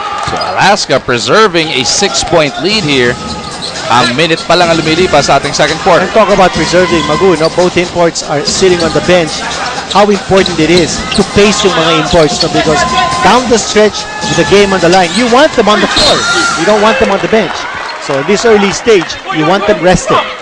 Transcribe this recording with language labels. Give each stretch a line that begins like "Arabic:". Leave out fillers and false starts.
English: So Alaska preserving a 6-point lead here.
Filipino: Ang minute pa lang ang lumilipas sa ating second quarter.
English: And talk about preserving, Magu, no? Both imports are sitting on the bench. How important it is to pace yung mga imports, no? Because down the stretch with the game on the line, you want them on the floor. You don't want them on the bench. So at this early stage, you want them rested.